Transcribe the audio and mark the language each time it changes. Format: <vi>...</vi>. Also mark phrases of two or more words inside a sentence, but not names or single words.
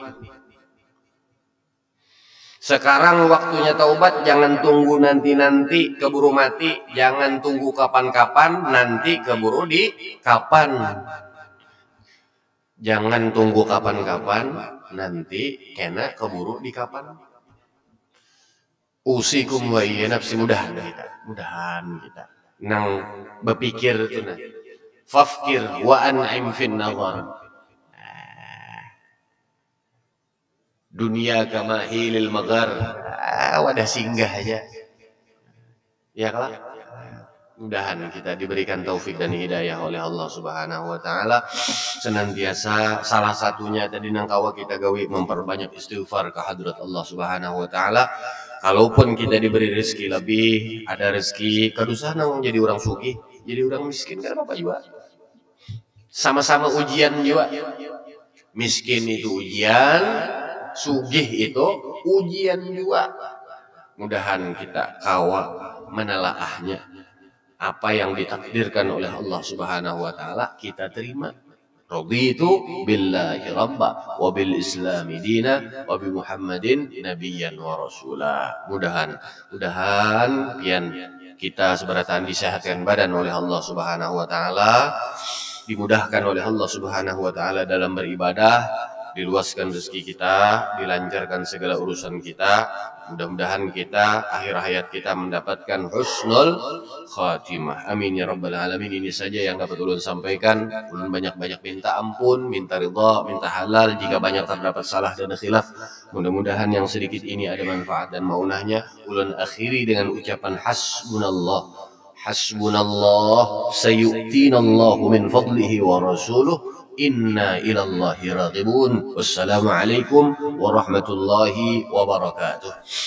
<bjn>Sekarang waktunya taubat, jangan tunggu nanti-nanti keburu mati, jangan tunggu kapan-kapan nanti keburu di kapan. Jangan tunggu kapan-kapan nanti kena keburu di kapan.</bjn> <ar>أوصيكم وإياي نفسي,</ar> <bjn>mudahan kita nang berpikir itu nah.</bjn> <ar>فافكر وأنعم في النظر.</ar> <bjn>Dunia kama hilil magar, wadah singgah aja. Ya kelak. Mudahan kita diberikan taufik dan hidayah oleh</bjn> <ar>الله سبحانه وتعالى.</ar> <bjn>Senantiasa salah satunya tadi nang kawa kita gawi memperbanyak istighfar ke hadrat</bjn> <ar>الله سبحانه وتعالى.</ar> <bjn>Kalaupun kita diberi rezeki lebih, ada rezeki kadusan nang jadi orang sugih, jadi orang miskin kan apa juga. Sama-sama ujian juga. Miskin itu ujian, sugih itu ujian juga. Mudahan kita kawa menelaahnya. Apa yang ditakdirkan oleh</bjn> <ar>الله سبحانه وتعالى</ar> <bjn>kita terima.</bjn> <ar>رضيت بالله ربا وبالإسلام دينا وبمحمد نبيا ورسولا.</ar> <bjn>Mudahan pian kita seberatan disehatkan badan oleh</bjn> <ar>الله سبحانه وتعالى,</ar> <bjn>dimudahkan oleh</bjn> <ar>الله سبحانه وتعالى</ar> <bjn>dalam beribadah, diluaskan rezeki kita, dilancarkan segala urusan kita. Mudah-mudahan kita akhir hayat kita mendapatkan</bjn> <ar>حسن الخاتمة. آمين يا رب العالمين.</ar> <bjn>Ini saja yang dapat ulun sampaikan. Ulun banyak-banyak minta ampun, minta ridha, minta halal jika banyak terdapat salah dan khilaf. Mudah-mudahan yang sedikit ini ada manfaat dan maunahnya. Ulun akhiri dengan ucapan hasbunallah.</bjn> <ar>حسبنا الله سيؤتينا الله من فضله ورسوله. إنا إلى الله راغبون. والسلام عليكم ورحمة الله وبركاته.</ar>